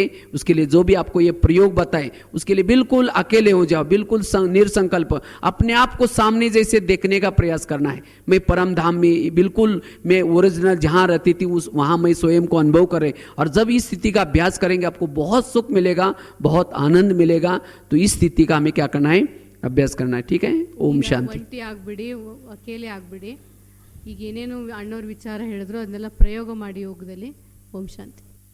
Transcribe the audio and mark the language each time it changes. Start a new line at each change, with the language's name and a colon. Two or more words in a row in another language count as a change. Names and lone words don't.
Hindi: उसके लिए जो भी आपको ये प्रयोग बताए, उसके लिए बिल्कुल अकेले हो जाओ, बिल्कुल निरसंकल्प, अपने आप को सामने जैसे देखने का प्रयास करना है. मैं परम धाम में बिल्कुल, मैं ओरिजिनल जहाँ रहती थी उस वहाँ मैं स्वयं को अनुभव करें. और जब इस स्थिति का अभ्यास करेंगे आपको बहुत सुख मिलेगा, बहुत आनंद मिलेगा. तो इस स्थिति का हमें क्या करना है, अभ्यास करना है. ठीक है. ओम शांति.
Kannada: ಒಂಟಿ ಆಗ್ಬಿಡಿ, ಅಕೇಲೆ ಆಗ್ಬಿಡಿ. ಈಗ ಏನೇನು ಅಣ್ಣವ್ರ ವಿಚಾರ ಹೇಳಿದ್ರು ಅದನ್ನೆಲ್ಲ ಪ್ರಯೋಗ ಮಾಡಿ ಯೋಗದಲ್ಲಿ. ಓಂ ಶಾಂತಿ.